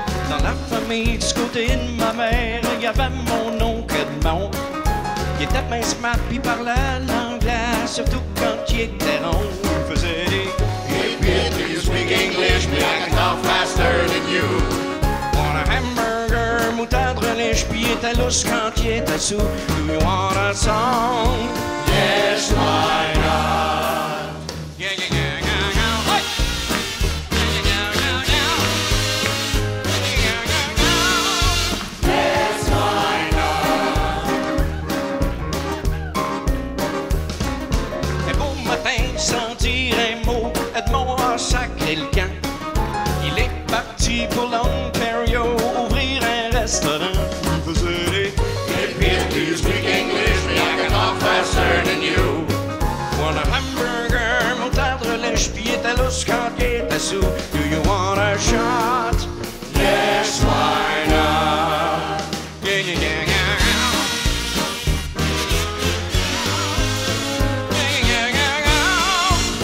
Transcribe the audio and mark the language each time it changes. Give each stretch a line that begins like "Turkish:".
French: Dans la famille du côté de ma mère, il y avait mon oncle Edmond. Il était bien smart pis parlait l'anglais, surtout quand il était rond. Il faisait des
English: Hey Peter, you speak English, but I can talk faster than you. want a hamburger,
French: moutarde, relèche, pis il était lousse quand il était sous.
English: Do you want a song? Yes, why not? Yeah, yeah, yeah, yeah, yeah. Hey! Yeah, yeah, yeah, yeah, yeah. Yeah, yeah, yeah, yeah. Yes, why not?
French: Un beau matin, sans dire un mot, Edmond a sacré le camp. Il est parti pour l'Ontario ouvrir un restaurant. Il faisait des
English: Hey Peter, do you speak English, but I can talk faster than you. want a hamburger,
French: moutarde, relèche, pis il était lousse quand il était sous.
English: Do you want a shot? Yes, why not? Yeah, yeah, yeah, yeah, yeah. Yeah, yeah, yeah, yeah.